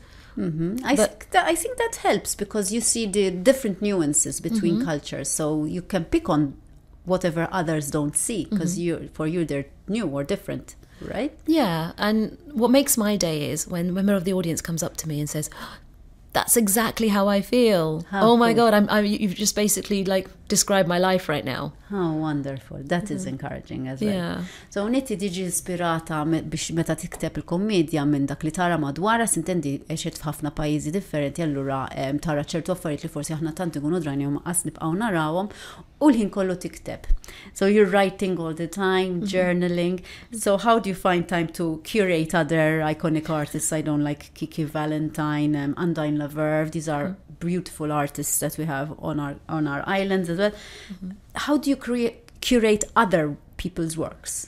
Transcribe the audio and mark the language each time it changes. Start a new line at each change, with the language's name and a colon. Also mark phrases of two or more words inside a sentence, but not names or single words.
English: I think that helps, because you see the different nuances between cultures, so you can pick on whatever others don't see, because for you they're new or different, right? Yeah, and what makes my day is when a member of the audience comes up to me and says, that's exactly how I feel. How oh my cool. God, you've just basically like described my life right now. How wonderful. That is encouraging as well. Yeah.
Maltese: So Niti tiġi ispirata biex meta tikteb il-kommedja minn dak li tara madwara, sintendi għexet f'ħafna pajjiżi differenti, allura tara ċertu affarijiet li forsi aħna tant ikunu drajnihom qas nibqgħu narawhom u l-ħin kollu tikteb.
English: So you're writing all the time, journaling. So how do you find time to curate other iconic artists? I don't like Kiki Valentine, Undine Laverve. These are beautiful artists that we have on our islands as well. How do you curate other people's works?